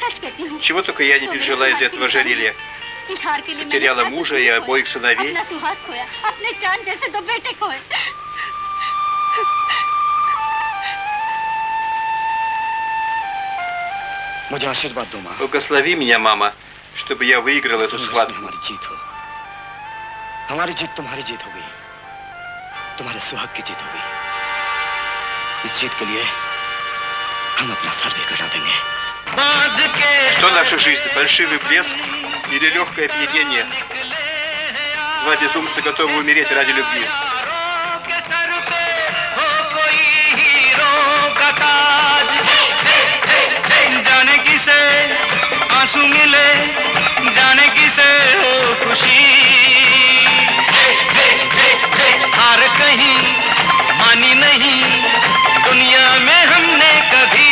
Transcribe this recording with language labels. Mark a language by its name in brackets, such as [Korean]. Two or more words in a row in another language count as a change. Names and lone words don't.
[Russian] Чего только я не пережила из этого ожерелья. Потеряла мужа и обоих сыновей. Благослови меня, мама, чтобы я выиграл эту схватку. [Hindi] हमारी जीत तुम्हारी जीत होगी, तुम्हारे सुहाग की जीत होगी। इस जीत के लिए हम अपना सर भी कटा देंगे। [Russian] Что наша жизнь? Фальшивый блеск или легкое опьянение? Два безумца готовы умереть ради любви. [Hindi] जाने किसे आंसू मिले, जाने किसे हो खुशी। हार कहीं मानी नहीं दुनिया में हमने कभी।